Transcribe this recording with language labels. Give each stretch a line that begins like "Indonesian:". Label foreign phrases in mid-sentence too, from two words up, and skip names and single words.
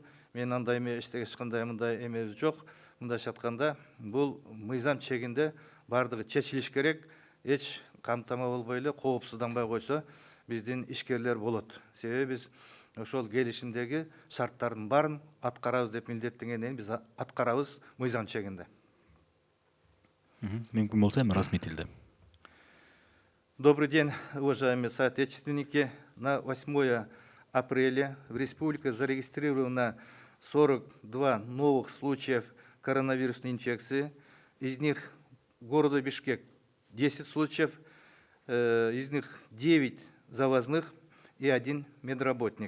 Kyrgyz: Мен андай эч кандай мындай эмебиз жок. Мындайча айтканда, бул мыйзам чегинде бардыгы чечилиш керек. Эч камтама болбой эле, коопсузданбай койсо биздин ишкерлер болот. Себеби биз ошол келишимдеги шарттардын баарын аткарабыз деп милдеттенгенден биз аткарабыз мыйзам чегинде. Мүмкүн болсо эми расмий тилде.
Russian: Добрый день, уважаемые соотечественники. На 8 апреля в республике зарегистрировано 42 новых случаев коронавирусной инфекции. Из них в городе Бишкек 10 случаев, из них 9 завозных и 1 медработник.